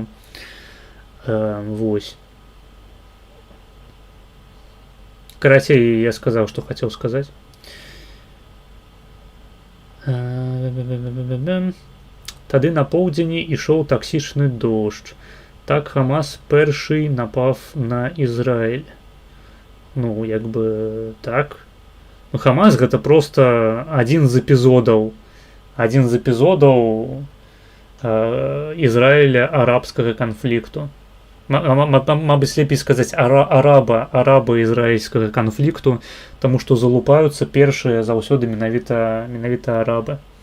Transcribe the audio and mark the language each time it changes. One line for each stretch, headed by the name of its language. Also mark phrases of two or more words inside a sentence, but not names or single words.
Belarusian: Вось. Карацей, я сказаў, што хацеў сказаць. Тады на поўдзені ішоў таксічны дождж.
Ukrainian: Так Хамас перший напав на Ізраіль.
Belarusian: Ну, як бы так. Ну, Хамас гэта проста адзін з эпізодаў Ізраіля арабскага канфлікту. Мабыць, лепей сказаць араба-ізраільскага канфлікту, таму што залупаюцца першыя заўсёды менавіта арабы.